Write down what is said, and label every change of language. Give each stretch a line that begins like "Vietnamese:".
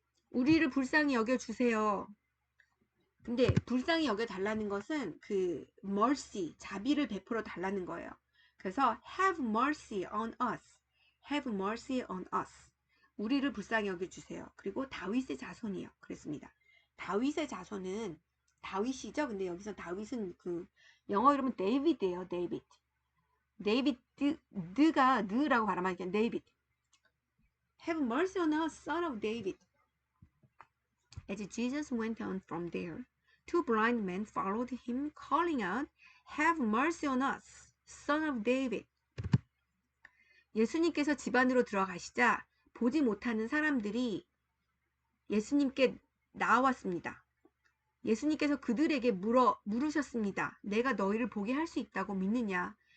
Korean: 우리를 불쌍히 여겨주세요. 근데 불쌍히 여겨달라는 것은 그 mercy, 자비를 베풀어 달라는 거예요.
English: 그래서 have mercy on us. have mercy on us.
Korean: 우리를 불쌍히 여겨주세요. 그리고 다윗의 자손이요. 그랬습니다. 다윗의 자손은 다윗이죠. 근데 여기서 다윗은 그 영어 이름은 데이비드예요. 데이비드가 느라고 발음하니까 데이비드.
English: Have mercy on us, son of David. As Jesus went on from there, two blind men followed him, calling out, Have mercy on us, son of David.
Korean: 예수님께서 집 안으로 들어가시자 보지 못하는 사람들이 예수님께 나왔습니다. 예수님께서 그들에게 물으셨습니다. 내가 너희를 보게 할 수 있다고 믿느냐?